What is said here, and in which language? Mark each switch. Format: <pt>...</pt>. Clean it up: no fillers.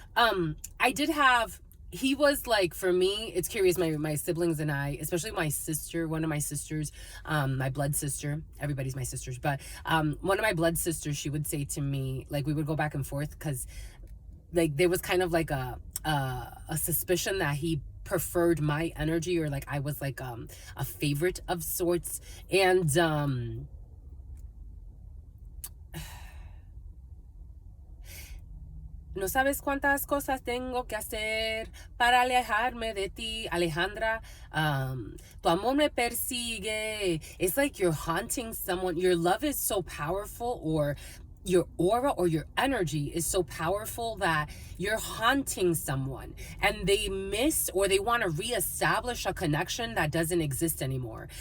<en>I did have, he was like, for me, it's curious, my siblings and I, especially my sister, one of my sisters, my blood sister, everybody's my sisters, but one of my blood sisters, she would say to me, like, we would go back and forth, because like there was kind of like a suspicion that he preferred my energy, or like I was like a favorite of sorts.</en> <es>And no sabes cuántas cosas tengo que hacer para alejarme de ti, Alejandra. Tu amor me persigue.</es> <en>It's like you're haunting someone. Your love is so powerful, or your aura or your energy is so powerful that you're haunting someone, and they miss, or they want to reestablish a connection that doesn't exist anymore.</en>